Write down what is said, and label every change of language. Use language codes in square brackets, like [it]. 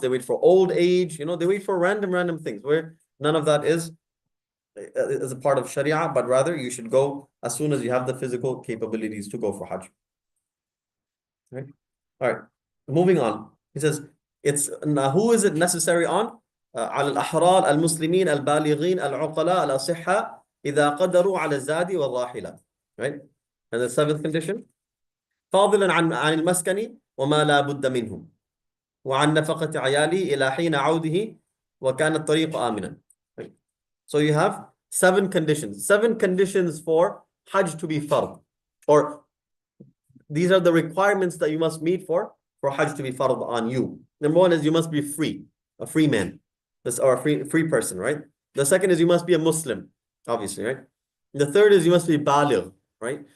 [en] They wait for old age. They wait for random things where none of that is a part of Sharia, but rather you should go as soon as you have the physical capabilities to go for Hajj. Right? All right. Moving on. He says, who is it necessary on? [ar] على الأحرار المسلمين البالغين العقلاء الأصحاء إذا قدروا على الزاد والراحلة. [en] Right? And the seventh condition, [ar] فاضلا عن المسكن وما لا بد منه وعن نفقة عيالي إلى حين عوده وكان الطريق آمنا. [en] Right? So you have seven conditions for Hajj to be fard, or these are the requirements that you must meet for Hajj to be fard on you. Number one is you must be free, a free man, or a free person, right? The second is you must be a Muslim, obviously, right? The third is you must be baligh, right?